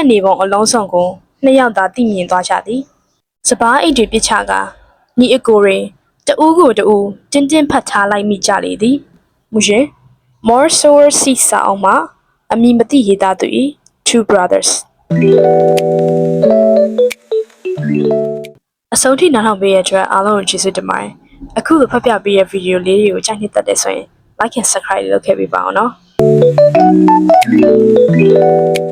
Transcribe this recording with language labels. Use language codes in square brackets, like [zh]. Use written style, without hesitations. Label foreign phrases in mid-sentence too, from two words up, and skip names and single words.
[my] နေပုံအလုံးစုံကိုနှစ်ယောက်သာသိမြင်သွားကြသည်စပားအိတ်တွေပြစ်ချကညီအကိုတွေတဦးကိုတဦးတင်းတင်းဖတ်ထားလိုက်မိကြလေသည်မူရှင် More Sour Sea စာအုပ်မှာအမည်မသိရေးသားသူ၏ Two Brothers အဆုံးထိနားထောင်ပေးရတဲ့အတွက်အားလုံးကိုကျေးဇူးတင်ပါတယ်အခုလိုဖတ်ပြပေးတဲ့ဗီဒီယိုလေးတွေကိုကြိုက်နှစ်သက်တဲ့ဆိုရင် [en] like and subscribe [my] လုပ်ခဲ့ပေးပါအောင်နော်